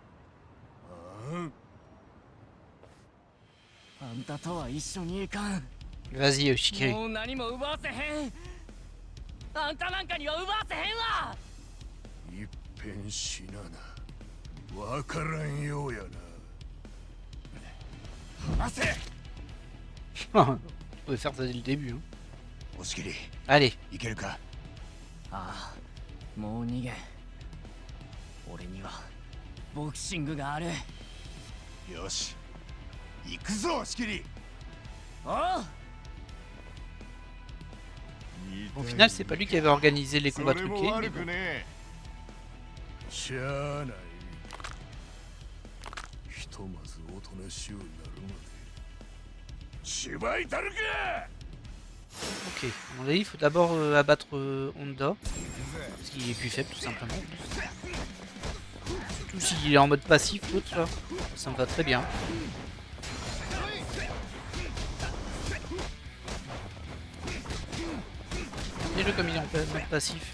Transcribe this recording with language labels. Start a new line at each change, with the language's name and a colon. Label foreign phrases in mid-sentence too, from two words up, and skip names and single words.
Japanese: あんたとは一緒にいかん。
French: Vas-y, Yoshikiri.
Japanese: もう何も奪わせへん。あんたなんかには奪わせへんわ。いっぺん死なな。わからんようやな。離せ。
French: On pouvait faire ça dès le début. Hein.
Japanese: 押切
French: Allez,
Japanese: いけるか。ああもう逃げん。俺にはボクシングがある。よし行くぞ押切。おう
French: au final, c'est pas lui qui avait organisé les
Japanese: そ
French: combats
Japanese: れも
French: truqués. Mais
Japanese: 悪
French: bon.
Japanese: くねえ。しゃあない。ひとまずおとなしゅうなるまで。芝居たるか。
French: Ok, à mon avis, il faut d'abord abattre Honda. Parce qu'il est plus faible, tout simplement. Surtout s'il est en mode passif, l'autre là. Ça me va très bien. Regardez-le comme il est en mode passif.